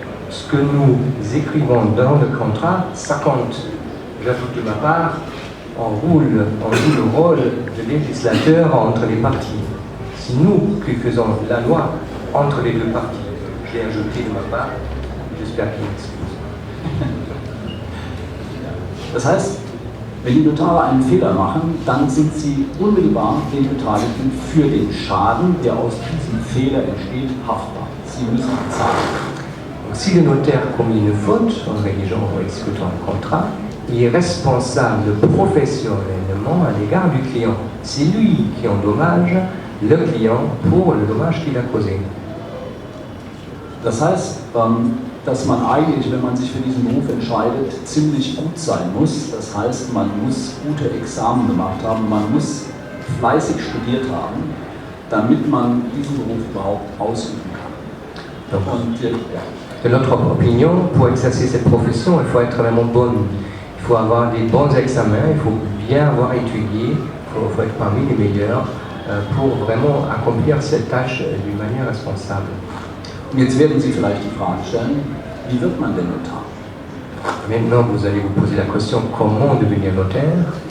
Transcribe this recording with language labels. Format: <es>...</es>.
<fr>Ce que nous écrivons dans le contrat, ça compte. J'ajoute de ma part, on joue le rôle de législateur entre les parties. C'est nous qui faisons la loi entre les deux parties. Je l'ai ajouté de ma part, j'espère qu'il m'excuse.</fr> <de>Das heißt, wenn die Notare einen Fehler machen, dann sind sie unmittelbar den Beteiligten für den Schaden, der aus diesem Fehler entsteht, haftbar. Sie müssen bezahlen.</de> <fr>Si le notaire commet une faute en rédigeant ou exécutant un contrat, il est responsable professionnellement à l'égard du client. C'est lui qui endommage le client pour le dommage qu'il a causé.</fr> <de>Das heißt, dass man eigentlich, wenn man sich für diesen Beruf entscheidet, ziemlich gut sein muss. Das heißt, man muss gute Examen gemacht haben, man muss fleißig studiert haben, damit man diesen Beruf überhaupt ausüben kann. Und,</de> <fr>De notre opinion, pour exercer cette profession, il faut être vraiment bon. Il faut avoir des bons examens, il faut bien avoir étudié, il faut être parmi les meilleurs pour vraiment accomplir cette tâche d'une manière responsable.</fr> <de>Jetzt werden Sie vielleicht die Frage stellen, wie wird man denn Notar?</de> <fr>Maintenant, vous allez vous poser la question, comment devenir notaire?</fr>